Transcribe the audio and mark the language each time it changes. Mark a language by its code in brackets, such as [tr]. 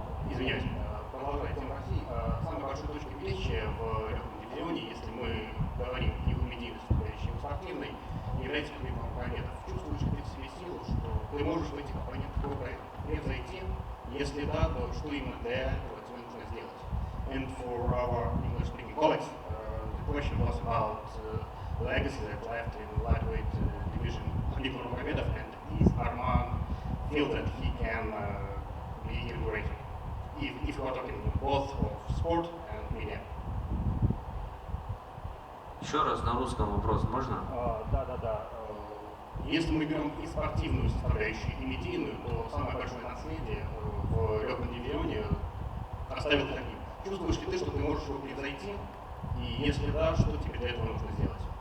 [ru] Извиняюсь, продолжая тему России. Самой большой точкой величия в легком дивизионе, если мы говорим и в медийной составляющей, и в спортивной, является Куликов Магомедов. Чувствуешь ли ты в себе силу, что ты можешь в этих оппонентов превзойти? Если да, то что именно для этого тебе нужно сделать? [en] And for our English-speaking colleagues, the question was about the legacy that left in the lightweight division Khalid Nurmagomedov, and is Arman feel that he can be inaugurated? If you are talking both of sport and media. [ru] Еще раз на русском вопрос можно? Да. Если мы берем и спортивную составляющую, и медийную, то самое большое наследие в легком дивизионе оставил Кhabib. Чувствуешь ли ты, что ты можешь его превзойти? И если да, что тебе для этого нужно сделать?